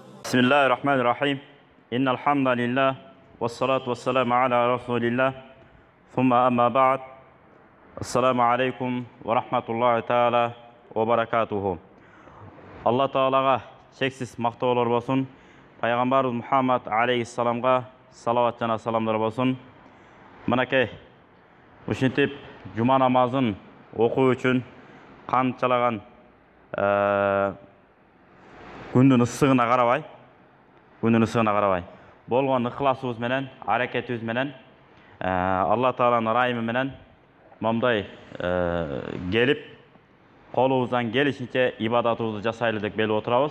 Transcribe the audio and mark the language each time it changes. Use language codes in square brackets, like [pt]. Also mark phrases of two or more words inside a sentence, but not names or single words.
[ar] بسم الله الرحمن الرحيم إن الحمد لله والصلاة والسلام على رسول الله ثم أما بعد السلام عليكم ورحمة الله تعالى وبركاته. الله تعالى [kk] шексіз мақтаулар болсын. Пайғамбарымыз Мұхаммад алейхиссаламға салауат жана саламдар болсын. [ky] Мынакей ушинтип жума намазын окуу үчүн канчалаган күндүн ысыгына карабай, болгон ыхласыбыз менен, аракетибиз менен, Алла Тааланын ырайымы менен момундай келип, колубуздан келишинче ибадатыбызды жасайлы деп белип отурабыз.